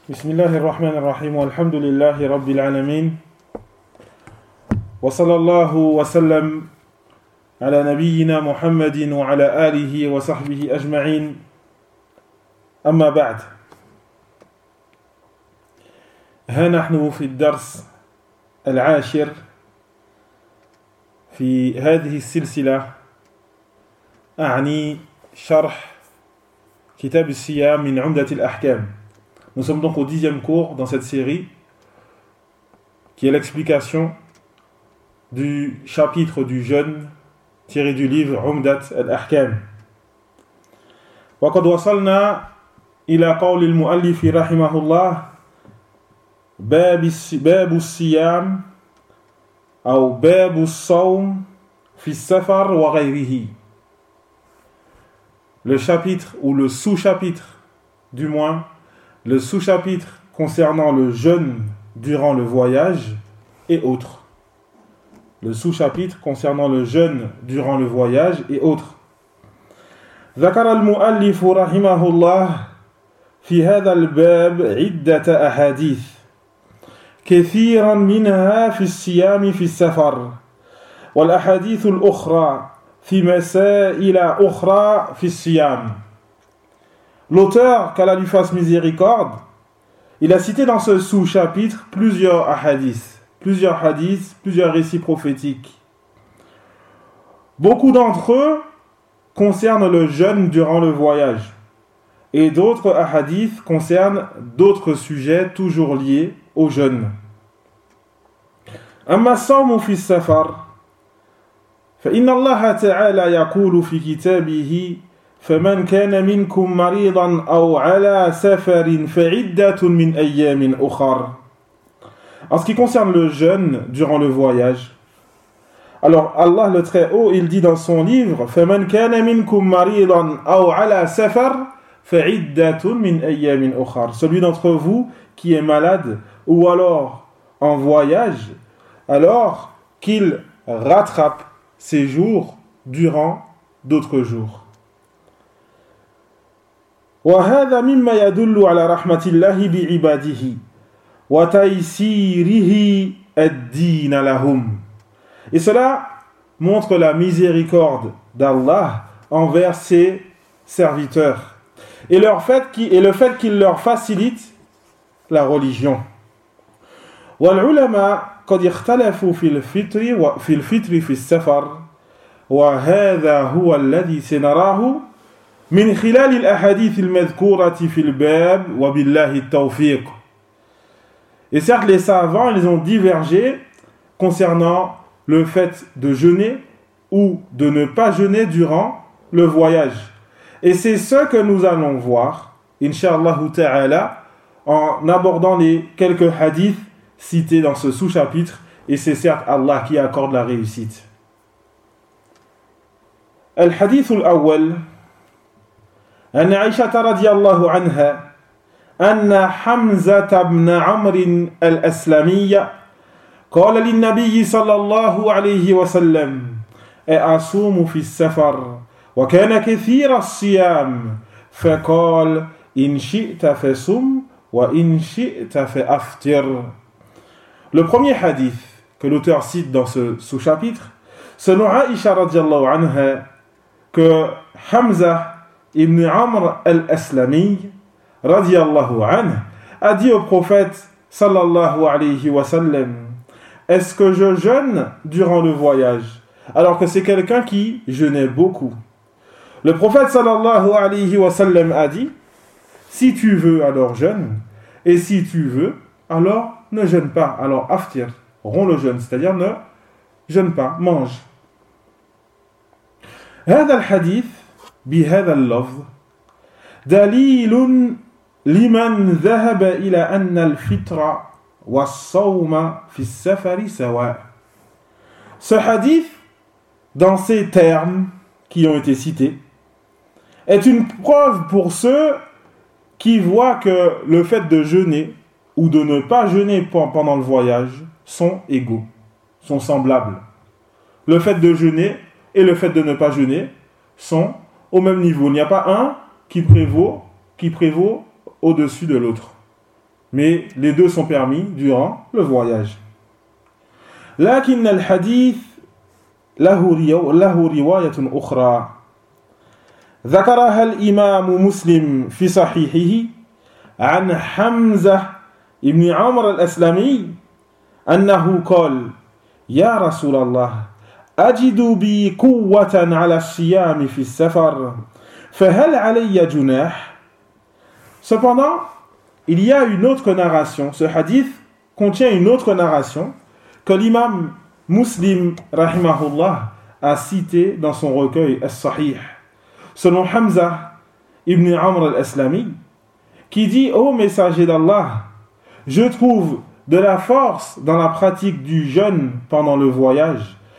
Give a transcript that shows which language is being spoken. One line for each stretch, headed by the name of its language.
Arabic: بسم الله الرحمن الرحيم والحمد لله رب العالمين وصلى الله وسلم على نبينا محمد وعلى آله وصحبه أجمعين أما بعد ها نحن في الدرس العاشر في هذه السلسلة أعني شرح كتاب الصيام من عمدة الأحكام.
French: Nous sommes donc au dixième cours dans cette série, qui est l'explication du chapitre du jeûne tiré du livre Umdat al-Ahkam.
Arabic: وَقَدْ وَصَلْنَا إِلَى قَوْلِ الْمُؤَلِّفِ رَحِمَهُ اللَّهِ بَابُ الصِّيَامِ أَوْ بَابُ الصَّوْمِ فِي السَّفَرِ وَغَيْرِهِ.
French: Le chapitre ou le sous-chapitre du moins, le sous-chapitre concernant le jeûne durant le voyage et autres. Le sous-chapitre concernant le jeûne durant le voyage et autres.
Arabic: ذكر المؤلف رحمه الله في هذا الباب عدة أحاديث كثيرا منها في الصيام في السفر والأحاديث الأخرى في مسائل أخرى في الصيام.
French: L'auteur, qu'Allah lui fasse miséricorde, il a cité dans ce sous-chapitre plusieurs hadiths, plusieurs récits prophétiques. Beaucoup d'entre eux concernent le jeûne durant le voyage, et d'autres hadiths concernent d'autres sujets toujours liés au jeûne.
Arabic: « Amma sawmu fi safar, fa inna Allah ta'ala yaqulu fi kitabihi » فَمَنْ كَانَ مِنْكُمْ مَرِيضًا أَوْ عَلَى سَفَرٍ فَعِدَّةٌ مِنْ أَيَّامٍ أُخَرٍ.
French: En ce qui concerne le jeûne durant le voyage, alors Allah le Très-Haut, il dit dans son livre,
Arabic: فَمَنْ كَانَ مِنْكُمْ مَرِيضًا أَوْ عَلَى سَفَرٍ فَعِدَّةٌ مِنْ أَيَّامٍ أُخَرٍ.
French: Celui d'entre vous qui est malade ou alors en voyage, alors qu'il rattrape ses jours durant d'autres jours.
Arabic: وهذا مما يدل على رحمة الله بعباده وتيسيره الدين لهم.
French: Et cela montre la miséricorde d'Allah envers ses serviteurs et le fait qu'il leur facilite la religion.
Arabic: والعلماء قد اختلفوا في الفطر في السفر وهذا هو الذي سنراه من خلال الأحاديث المذكورة في الباب وبالله التوفيق.
French: Et certes, les savants, ils ont divergé concernant le fait de jeûner ou de ne pas jeûner durant le voyage. Et c'est ce que nous allons voir, inshallah ta'ala, en abordant les quelques hadiths cités dans ce sous-chapitre. Et c'est certes Allah qui accorde la réussite.
Arabic: Al-hadith al-awwal. أن عائشة رضي الله عنها أن حمزة بن عمرو الأسلمي قال للنبي صلى الله عليه وسلم أصوم في السفر وكان كثير الصيام فقال إن شئت فصم وإن شئت فأفطر.
French: Le premier hadith que l'auteur cite dans ce sous-chapitre, selon عائشة
Arabic: رضي الله عنها,
French: que حمزة Ibn Amr al-Aslami
Arabic: radiyallahu anhu
French: a dit au prophète
Arabic: sallallahu alayhi wa sallam,
French: est-ce que je jeûne durant le voyage, alors que c'est quelqu'un qui jeûnait beaucoup. Le prophète
Arabic: sallallahu alayhi wa sallam
French: a dit, si tu veux alors jeûne, et si tu veux alors ne jeûne pas, alors aftir, romps le jeûne, c'est-à-dire ne jeûne pas, mange.
Arabic: هذا الحديث بهذا اللفظ دليل لمن ذهب إلى أن الفطر والصوم في السفر سواء.
French: Ce hadith, dans ces termes qui ont été cités, est une preuve pour ceux qui voient que le fait de jeûner ou de ne pas jeûner pendant le voyage sont égaux, sont semblables. Le fait de jeûner et le fait de ne pas jeûner sont au même niveau, il n'y a pas un qui prévaut au-dessus de l'autre. mais les deux sont permis durant le voyage.
Arabic: لكن الحديث له له رواية أخرى ذكرها الإمام مسلم في صحيحه عن حمزة ابن عمر الأسلمي أنه قال يا رسول الله أجد بي قوة على الصيام في السفر فهل علي جناح.
French: Cependant, il y a une autre narration. Ce hadith contient une autre narration que l'imam Muslim rahimahullah a cité dans son recueil As-Sahih, selon Hamza ibn Amr al-Aslami, qui dit « Ô messager d'Allah, je trouve de la force dans la pratique du jeûne pendant le voyage.